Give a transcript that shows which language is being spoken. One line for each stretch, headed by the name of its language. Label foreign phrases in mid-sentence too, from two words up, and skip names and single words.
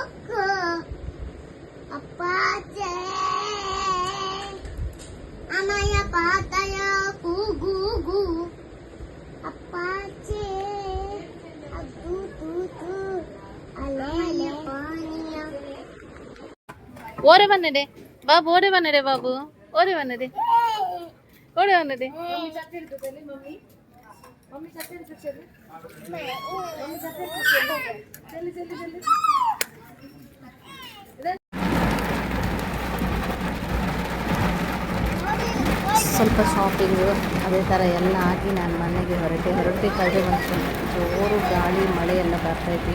Kannada: appatte Amaya pataya gu apache adu tu alele paniya ಓರೆ ಬನ್ನಡೆ ಬಾಬು, ಓರೆ ಬನ್ನಡೆ ಬಾಬು, ಓರೆ ಬನ್ನಡೆ, ಓರೆ ಬನ್ನಡೆ. ಸ್ವಲ್ಪ ಶಾಪಿಂಗು ಅದೇ ಥರ ಎಲ್ಲ ಆಗಿ ನಾನು ಮನೆಗೆ ಹೊರಡಬೇಕಾದ್ರೆ ಒಂದು ಜೋರು ಗಾಳಿ ಮಳೆ ಎಲ್ಲ ಬರ್ತಾಯಿತ್ತು.